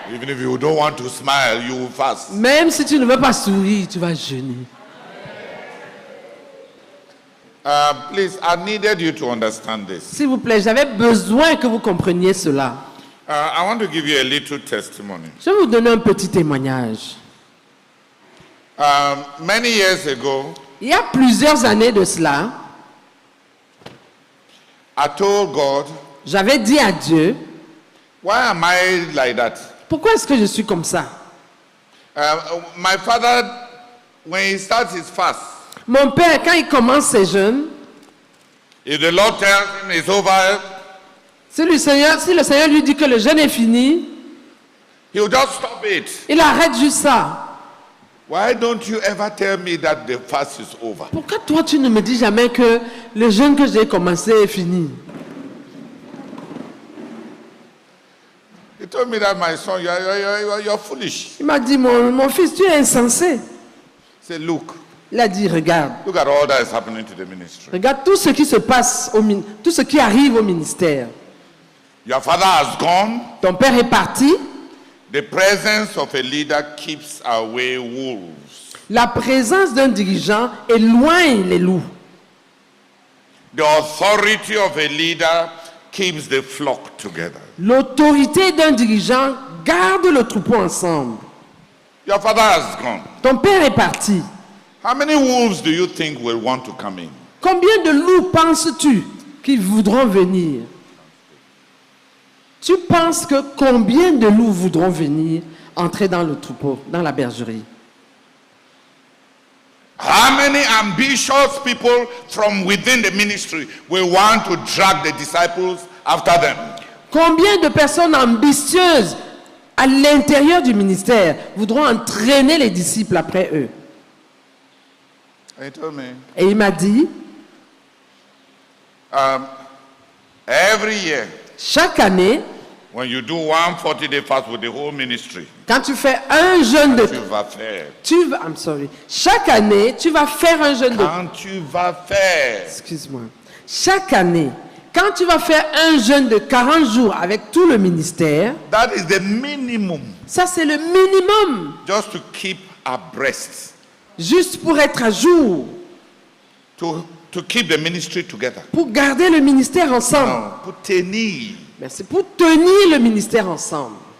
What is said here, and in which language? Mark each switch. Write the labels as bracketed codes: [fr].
[en] Even if you don't want to smile, you will fast. [fr] Même si tu ne veux pas sourire, tu vas jeûner. [en] Please, I needed you to understand this. [fr] S'il vous plaît, j'avais besoin que vous compreniez cela. [en] I want to give you a little testimony. [fr] Je vais vous donner un petit témoignage. [en] Many years ago, [fr] Il y a plusieurs années de cela, [en] I told God, [fr] j'avais dit à Dieu, [en] why am I like that? [fr] pourquoi est-ce que je suis comme ça? [en] My father, when he starts his fast, [fr] Mon père, quand il commence ses jeûnes, [en] if the Lord tells him it's over, [fr] si le Seigneur lui dit que le jeûne est fini, [en] he will just stop it. [fr] il arrête juste ça. [en] Why don't you ever tell me that the fast is over? [fr] Pourquoi toi tu ne me dis jamais que le jeûne que j'ai commencé est fini? [en] He told me that, my son, you're foolish. [fr] Il m'a dit, mon fils, tu es insensé. [en] He said, look [fr] Il a dit, regarde. [en] at all that is happening to the ministry. [fr] Regarde tout ce qui se passe, tout ce qui arrive au ministère. [en] Your father has gone. [fr] Ton père est parti. [en] The presence of a leader keeps away wolves. [fr] La présence d'un dirigeant éloigne les loups. [en] The authority of a leader keeps the flock together. [fr] L'autorité d'un dirigeant garde le troupeau ensemble. [en] Your father has gone. [fr] Ton père est parti. [en] How many wolves do you think will want to come in? [fr] Combien de loups penses-tu qu'ils voudront venir? Tu penses que combien de loups voudront venir entrer dans le troupeau, dans la bergerie? [en] How many ambitious people from within the ministry will want to drag the disciples after them? [fr] Combien de personnes ambitieuses à l'intérieur du ministère voudront entraîner les disciples après eux? [en] He told me, [fr] Et il m'a dit, [en] every year, [fr] chaque année, [en] when you do 140-day fast with the whole ministry, [fr] quand tu fais un jeûne de... tu vas faire. Chaque année, tu vas faire un jeûne de... Quand tu vas faire. Excuse-moi. Chaque année, quand tu vas faire un jeûne de 40 jours avec tout le ministère, [en] That is the minimum. [fr] ça c'est le minimum, [en] Just to keep abreast. [fr] juste pour être à jour, [en] To keep the ministry together. [fr] pour garder le ministère ensemble. No, pour tenir. C'est pour tenir le ministère ensemble.